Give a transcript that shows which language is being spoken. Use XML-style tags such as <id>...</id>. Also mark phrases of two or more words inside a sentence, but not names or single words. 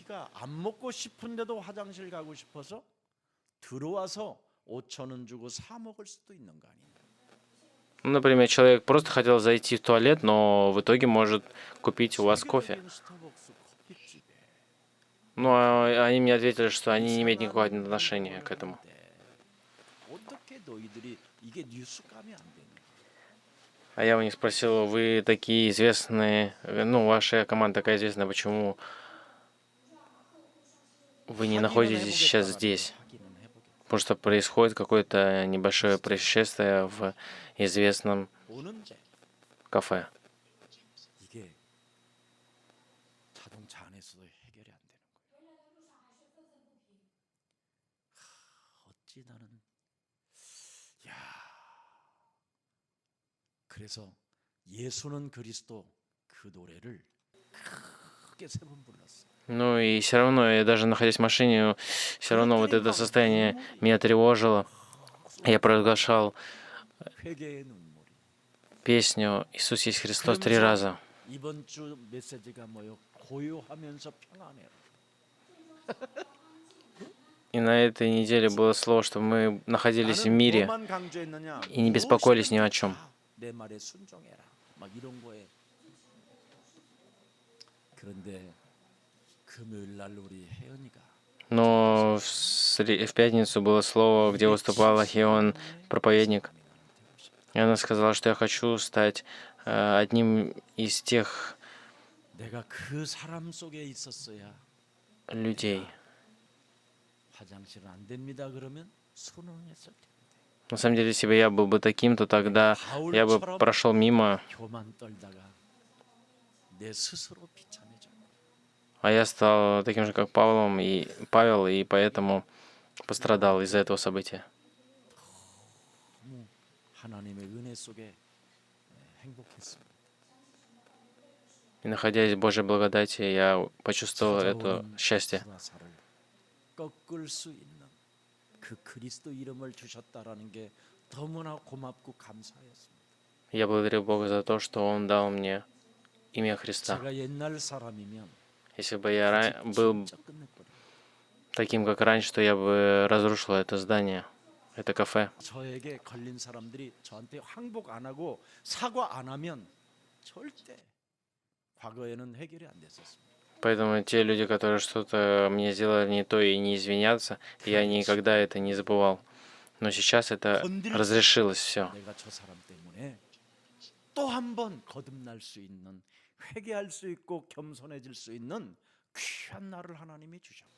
<ko>키가 안 먹고 싶은데도 화장실 가고 싶어서 들어와서 5천 원 주고 사 먹을 수도 있는 거 아닌가?</ko> <ru>Ну, например, человек просто хотел зайти в туалет, но в итоге может купить у вас кофе.</ru> <ko>세계적인 스타벅스 커피집에</ko> <ru>Ну, а они мне ответили, что они не имеют никакого отношения к этому.</ru> <ko>어떻게 너희들이 이게 뉴스감이 안 되냐?</ko> <ru>А я у них спросил, вы такие известные, ну, ваша команда такая известная, почему вы не находитесь сейчас здесь?</ru> <ko>확인은 해보겠다.</ko> <ru>Потому что происходит какое-то небольшое происшествие в известном</ru> <ko>오는데</ko> <ru>кафе.</ru> <ko>이게 자동차 안에서도 해결이 안 되는 거예요. 어찌 나는 야 그래서 예수는 그리스도 그 노래를 크게 3번 불렀어.</ko> <ru>Ну и все равно, я даже находясь в машине, все равно вот это состояние меня тревожило. Я провозглашал</ru> <ko>회개의 눈물이.</ko> <ru>песню «Иисус есть Христос» 3 раза.</ru> <ko>이번 주 메시지가 뭐요? 고요하면서 평안해라.</ko> <ru>И на этой неделе было слово, что мы находились в мире</ru> <ko>뭐만 강조했느냐?</ko> <ru>и не беспокоились ни о чем.</ru> <ko>내 말에 순종해라. 막 이런 거에. 그런데 금요일 날 우리 혜연이가</ko> <ru>Но в пятницу было слово, где выступала Хион, проповедник. И она сказала, что я хочу стать одним из тех</ru> <ko>내가 그 사람 속에 있었어야</ko> <ru>людей.</ru> <ko>화장실은 안 됩니다. 그러면 순응했을 텐데.</ko> <ru>На самом деле, если бы я был бы таким, то тогда я бы прошел мимо,</ru> <ko>교만 떨다가 내 스스로 비참해져.</ko> <ru>а я стал таким же, как Павел, и поэтому пострадал из-за этого события.</ru> <ko>하나님의 은혜 속에 행복했습니다.</ko> <ru>И находясь в Божьей благодати, я почувствовал это счастье.</ru> <ko>불화살을 꺾을 수 있는 그 그리스도 이름을 주셨다라는 게 너무나 고맙고 감사했습니다.</ko> <ru>Я благодарю Бога за то, что Он дал мне имя Христа.</ru> <ko>제가 옛날 사람이면</ko> <ru>Если бы я был</ru> <ko>진짜 끝냈거든요.</ko> <ru>таким, как раньше, то я бы разрушил это здание, это кафе.</ru> <ko>저에게 걸린 사람들이 저한테 항복 안 하고 사과 안 하면 절대 과거에는 해결이 안 됐었습니다.</ko> <ru>Поэтому те люди, которые что-то мне сделали не то и не извинятся, я никогда это не забывал. Но сейчас это разрешилось все.</ru> <ko>내가 저 사람 때문에 또 한 번 거듭날 수 있는 회개할 수 있고 겸손해질 수 있는 귀한 날을 하나님이 주셨구나.</ko>